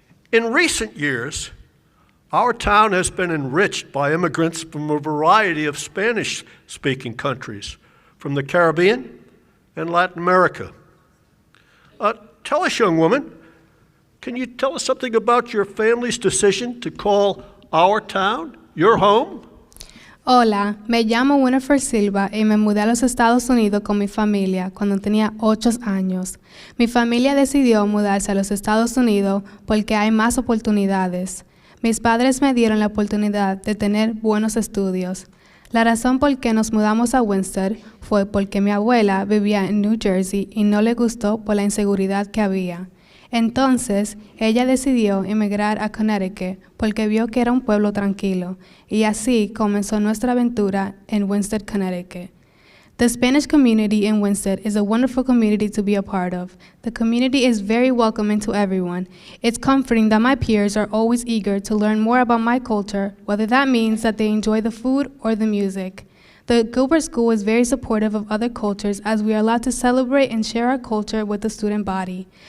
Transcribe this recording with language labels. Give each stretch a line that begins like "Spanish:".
English: In recent years, our town has been enriched by immigrants from a variety of Spanish-speaking countries, from the Caribbean and Latin America. Tell us, young woman, can you tell us something about your family's decision to call our town your home?
Spanish: Hola, me llamo Winifred Silva y me mudé a los Estados Unidos con mi familia cuando tenía 8 años. Mi familia decidió mudarse a los Estados Unidos porque hay más oportunidades. Mis padres me dieron la oportunidad de tener buenos estudios. La razón por qué nos mudamos a Winchester fue porque mi abuela vivía en New Jersey y no le gustó por la inseguridad que había. Entonces, ella decidió emigrar a Connecticut porque vio que era un pueblo tranquilo, y así comenzó nuestra aventura en Winchester, Connecticut.
English: The Spanish community in Winchester is a wonderful community to be a part of. The community is very welcoming to everyone. It's comforting that my peers are always eager to learn more about my culture, whether that means that they enjoy the food or the music. The Gilbert School is very supportive of other cultures as we are allowed to celebrate and share our culture with the student body.